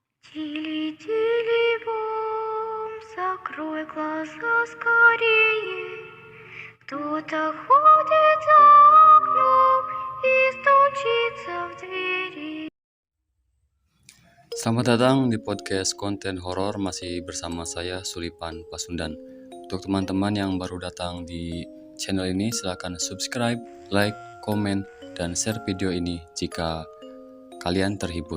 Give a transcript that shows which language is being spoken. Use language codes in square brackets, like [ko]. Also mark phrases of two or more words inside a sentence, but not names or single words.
[ru] Тили-тили бом, закрой глаза скорее. Кто-то ходит за окном и стучится в двери. [id] Selamat datang di podcast konten horor, masih bersama saya Sulipan Pasundan. Untuk teman-teman yang baru datang di channel ini, silakan subscribe, like, komen, dan share video ini jika kalian terhibur.